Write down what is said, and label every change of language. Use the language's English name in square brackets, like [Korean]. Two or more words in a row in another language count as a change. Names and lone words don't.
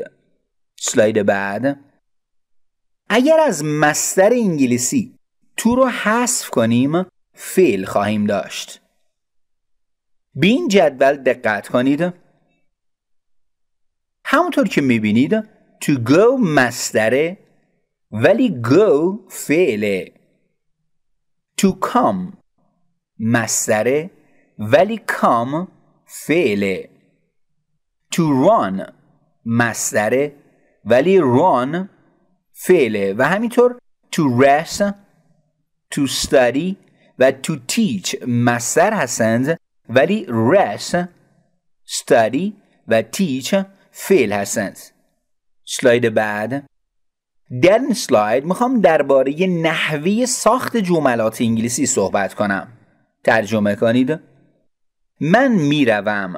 [Persian] سلاید بعد. اگر از مصدر انگلیسی تو رو حذف کنیم فعل خواهیم داشت. به این جدول دقت کنید. همونطور که میبینید [English] to go [Persian] مصدره ولی go فعله. [English] to come [Persian] مصدره ولی come فعله. [English] to run [Persian] مصدره ولی run فعله و همینطور [English] to rest، to study [Persian] و [English] to teach [Persian] مصدر هستند ولی rest، study و teach فعل هستند. سلاید بعد. در این سلاید میخوام درباره نحوه ساخت جملات انگلیسی صحبت کنم. ترجمه کنید. من میروم.